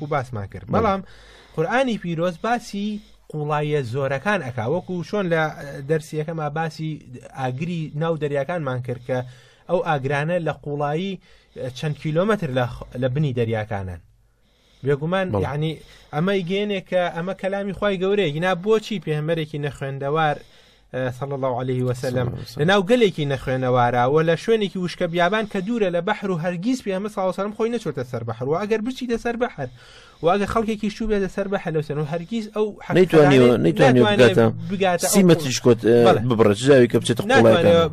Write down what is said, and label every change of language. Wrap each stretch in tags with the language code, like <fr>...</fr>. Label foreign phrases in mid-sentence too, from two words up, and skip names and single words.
<ckb>باسمان کرد بەڵام قورئانی پیرۆز باسی قوڵایە زۆرەکان ئەکا وەکو چۆن لە دەرسیەکەما باسی ئاگری ناو دەریاکانمان کرد کە ئەو ئاگرانە لە قوڵایی چەند کیلۆمەتر لە بنی دەریاکانن بێگومان یعنی ئەمە گەێنێک کە ئەمە کەلامی خوای گەورەیە گینا بۆچی پێغەمبەرێکی نەخوێندەوار</ckb> <ar>صلى الله عليه وسلم</ar> <ckb>لەناو گەلێکی نەخوێنەوارەوە لە شوێنێکی وشکە بیابان کە دوورە لە بەحر و هەرگیز پێغەمبەر</ckb> <ar>صلی الله عليه وسلم</ar> <ckb>خۆی نەچۆتە سەر بەحر و ئەگەر بچیتە سەر بەحر و ئەگەر خەڵکێکی شوو بێتە سەر بەحر لەو سەر و هەرگیز ئەو نەیتوانێت بگاتە 30 متریش کۆت ببڕێت جاوی کە بچێتە قوڵایەکان</ckb>